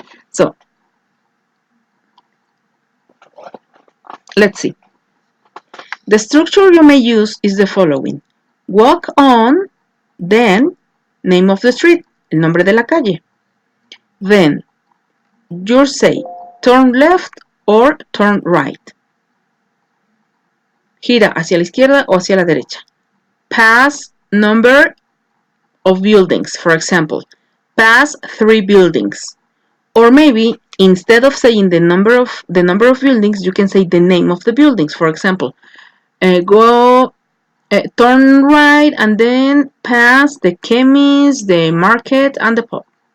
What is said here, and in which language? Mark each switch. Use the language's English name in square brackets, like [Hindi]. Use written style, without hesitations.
[English] So let's see. The structure you may use is the following. Walk on, then name of the street, [Spanish] el nombre de la calle. [English] Then you say turn left or turn right. [Spanish] Gira hacia la izquierda o hacia la derecha. [English] Pass number of buildings, for example. Pass 3 buildings. Or maybe instead of saying the number of buildings, you can say the name of the buildings. For example, turn right and then pass the chemist, the market, and the pub.